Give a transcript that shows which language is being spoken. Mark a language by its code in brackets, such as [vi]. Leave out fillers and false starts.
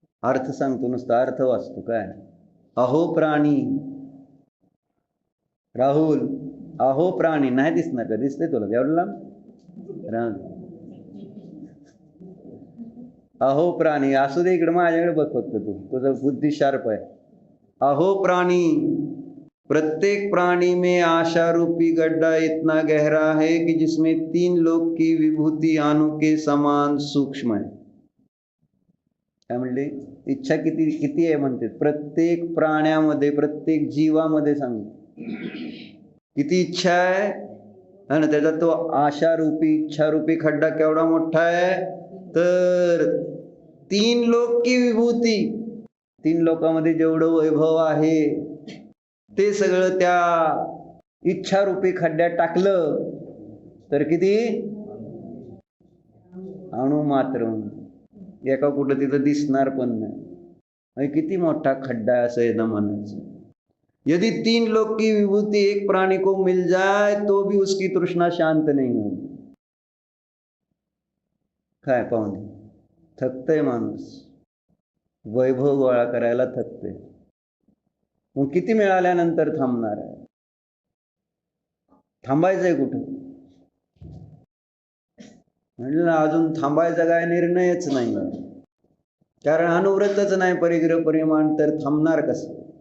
[mr] अर्थ सांगतो, नुसता अर्थ वाचतो. काय? अहो प्राणी, राहुल अहो प्राणी नाही दिसणार का? दिसतंय तुला एवढं? अहो प्राणी असू दे, इकडे माझ्याकडे बघ फक्त, तुझं बुद्धी शार्प आहे. अहो प्राणी, [hi] प्रत्येक प्राणी में आशा रूपी गड्ढा इतना गहरा है कि जिसमें 3 लोक की विभूति आनु के समान सूक्ष्म है. [mr] काय म्हणले? इच्छा किती आहे म्हणते. प्रत्येक प्राण्यामध्ये, प्रत्येक जीवामध्ये सांग किती इच्छा आहे. आणि त्याचा तो आशा रूपी, इच्छा रूपी खड्डा केवढा मोठा आहे तर [hi] तीन लोक की विभूती, [mr] तीन लोकांमध्ये जेवढं वैभव आहे ते सगळं त्या इच्छारूपी खड्ड्यात टाकलं तर किती? अणु मात्र. एका कुठं तिथं दिसणार पण नाही. किती मोठा खड्डा आहे असं येणं म्हणायचं. [hi] यदि तीन लोक की विभूति एक प्राणी को मिल जाए तो भी उसकी तृष्णा शांत नहीं होगी. [mr] काय पाहुणे, थकतय माणूस, वैभव गोळा करायला थकते. मग किती मिळाल्यानंतर थांबणार आहे? थांबायचंय कुठं? म्हणलं अजून थांबायचा काय निर्णयच नाही, कारण अनुव्रतच नाही परिग्रह परिमाण, तर थांबणार कसं?